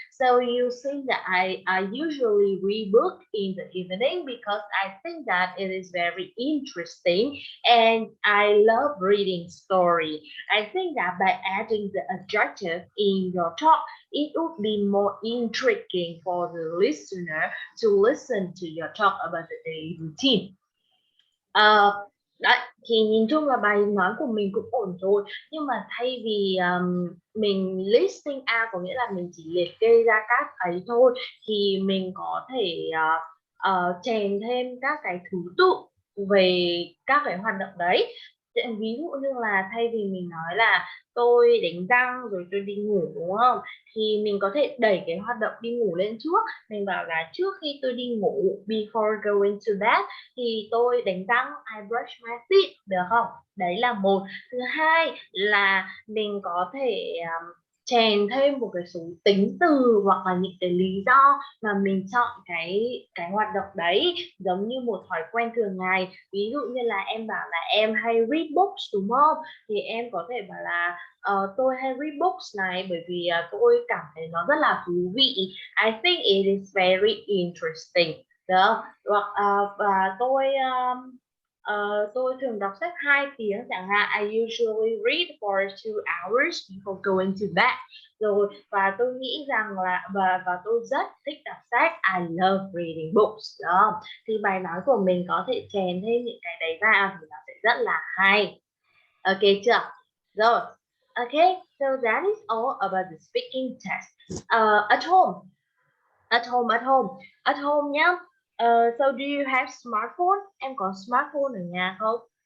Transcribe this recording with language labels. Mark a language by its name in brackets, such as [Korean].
[English] So you see that I usually read book in the evening because I think that it is very interesting and I love reading story. I think that by adding the adjective in your talk, it would be more intriguing for the listener to listen to your talk about the daily routine. [Vietnamese] Đấy, thì nhìn chung là bài nói của mình cũng ổn rồi, nhưng mà thay vì mình listing out có nghĩa là mình chỉ liệt kê ra các ấy thôi, thì mình có thể chèn thêm các cái thứ tự về các cái hoạt động đấy. Ví dụ như là thay vì mình nói là tôi đánh răng rồi tôi đi ngủ, đúng không, thì mình có thể đẩy cái hoạt động đi ngủ lên trước. Mình bảo là trước khi tôi đi ngủ, [English] before going to bed, [Vietnamese] thì tôi đánh răng, [English] I brush my teeth, [Vietnamese] được không? Đấy là một. Thứ hai là mình có thể chèn thêm một cái số tính từ hoặc là những cái lý do mà mình chọn cái hoạt động đấy, giống như một thói quen thường ngày. Ví dụ như là em bảo là em hay [English] read books, [Vietnamese] đúng không, thì em có thể bảo là tôi hay read books này bởi vì tôi cảm thấy nó rất là thú vị. [English] I think it is very interesting. [Vietnamese] Được. Hoặc và tôi thường đọc sách 2 tiếng chẳng hạn. [English] I usually read for 2 hours before going to bed. [Vietnamese] Rồi, và tôi nghĩ rằng là và tôi rất thích đọc sách. [English] I love reading books. [Vietnamese] Đó. Thì bài nói của mình có thể chèn thêm những cái đấy vào thì nó sẽ rất là hay. Ok chưa? Rồi. [English] Okay, so that is all about the speaking test. At home nhá. So do you have smartphone? [Vietnamese] Em có smartphone ở nhà không?